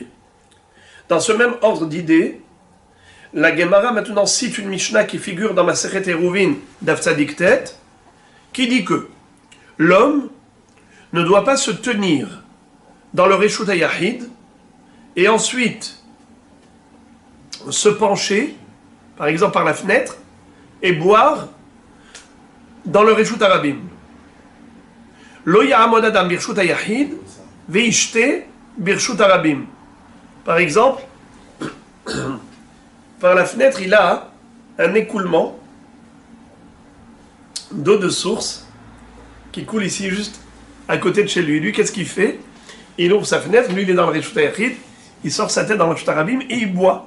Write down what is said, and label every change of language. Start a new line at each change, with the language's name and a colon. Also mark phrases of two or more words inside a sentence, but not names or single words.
French: Dans ce même ordre d'idées, la Gemara maintenant cite une Mishnah qui figure dans Masechet Eruvin
Hebrew: דף צדי טית,
French: qui dit que l'homme ne doit pas se tenir dans le
Hebrew: רשות היחיד
French: et ensuite se pencher, par exemple par la fenêtre, et boire dans le
Hebrew: רשות הרבים. לא יעמוד אדם ברשות היחיד וישתה ברשות הרבים.
French: Par exemple, par la fenêtre, il a un écoulement d'eau de source qui coule ici juste à côté de chez lui. Lui, qu'est-ce qu'il fait? Il ouvre sa fenêtre, lui il est dans le
Hebrew: רשות היחיד,
French: il sort sa tête dans le
Hebrew: רשות הרבים
French: et il boit.